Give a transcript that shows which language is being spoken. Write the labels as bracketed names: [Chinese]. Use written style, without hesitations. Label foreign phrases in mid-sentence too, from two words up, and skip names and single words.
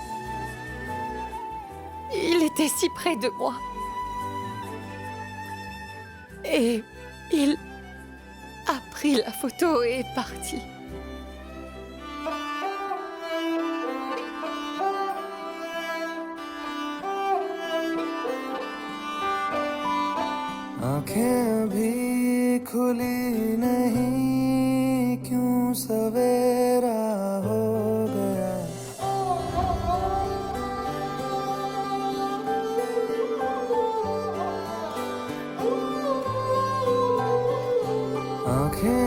[French] Il était si près de moi. Et il a pris la photo et est parti. [Hindi] आंखें अभी खुली नहीं क्यों सवेरा हो गया आंखें